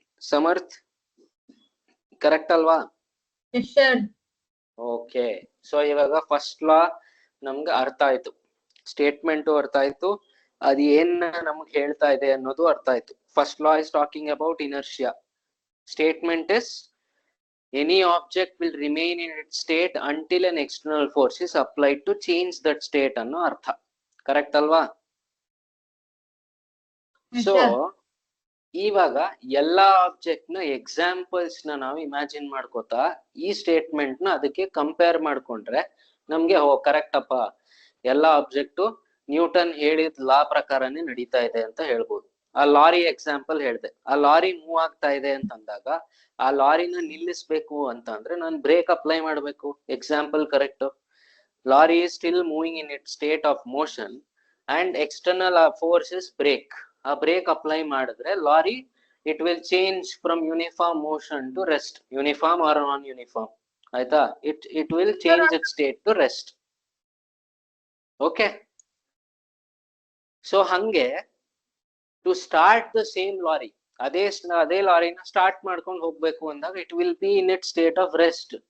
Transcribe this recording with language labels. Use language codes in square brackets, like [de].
[kn] Samarth, correct ಅಲ್ವಾ? Okay. So ಇವಾಗ first law ನಮ್ಗೆ ಅರ್ಥ ಆಯ್ತು, ಸ್ಟೇಟ್ಮೆಂಟ್ ಅರ್ಥ ಆಯ್ತು, ಅದು ಏನ್ ನಮ್ಗೆ ಹೇಳ್ತಾ ಇದೆ ಅನ್ನೋದು ಅರ್ಥ ಆಯ್ತು. [en] First law is talking about inertia. Statement is Any object will remain in its state until an external force is applied to change that state [kn] ಅನ್ನೋ ಅರ್ಥ. ಕರೆಕ್ಟ್ ಅಲ್ವಾ? ಸೊ ಇವಾಗ ಎಲ್ಲಾ ಆಬ್ಜೆಕ್ಟ್ ನ ಎಕ್ಸಾಂಪಲ್ಸ್ ನಾವು ಇಮ್ಯಾಜಿನ್ ಮಾಡ್ಕೋತಾ ಈ ಸ್ಟೇಟ್ಮೆಂಟ್ ನ ಅದಕ್ಕೆ ಕಂಪೇರ್ ಮಾಡ್ಕೊಂಡ್ರೆ ನಮ್ಗೆ ಕರೆಕ್ಟ್ ಅಪ್ಪ, ಎಲ್ಲಾ ಆಬ್ಜೆಕ್ಟ್ ನ್ಯೂಟನ್ ಹೇಳಿದ ಲಾ ಪ್ರಕಾರನೇ ನಡೀತಾ ಇದೆ ಅಂತ ಹೇಳ್ಬೋದು. ಆ ಲಾರಿ ಎಕ್ಸಾಂಪಲ್ ಹೇಳ್ದೆ, ಆ ಲಾರಿ ಮೂವ್ ಆಗ್ತಾ ಇದೆ ಅಂತ ಅಂದಾಗ ಆ ಲಾರಿನ ನಿಲ್ಲಿಸ್ಬೇಕು ಅಂತ ಅಂದ್ರೆ ನಾನು ಬ್ರೇಕ್ ಅಪ್ಲೈ ಮಾಡ್ಬೇಕು. Example correct. [en] Lorry is still moving in its state of motion and external force is brake. [kn] ಆ ಬ್ರೇಕ್ ಅಪ್ಲೈ ಮಾಡಿದ್ರೆ lorry [en] It will change from uniform motion to rest. Uniform or non uniform, [kn] ಆಯ್ತಾ? [en] It will change it state to rest. Okay, so [kn] ಹಂಗೆ [en] to start the same lorry, [kn] ಅದೇ ಲಾರಿನ start ಮಾಡ್ಕೊಂಡು ಹೋಗ್ಬೇಕು ಅಂದಾಗ [en] It will be in it state of rest.